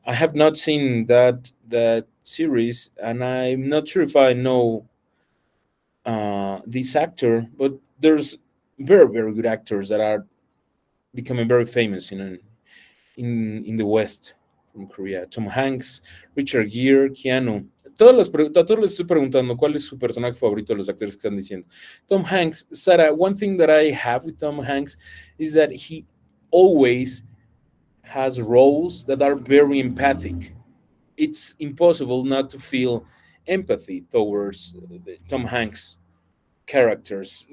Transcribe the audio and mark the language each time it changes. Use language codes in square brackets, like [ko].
[en] I have not seen that series, and I'm not sure if I know this actor, but there's very good actors that are becoming very famous in the West from Korea. Tom Hanks, Richard Gere, Keanu. [es] A todos les estoy preguntando cuál es su personaje favorito de los actores que están diciendo. [en] Tom Hanks, Sarah, one thing that I have with Tom Hanks is that he always has roles that are very empathic. It's impossible not to feel empathy towards Tom Hanks characters.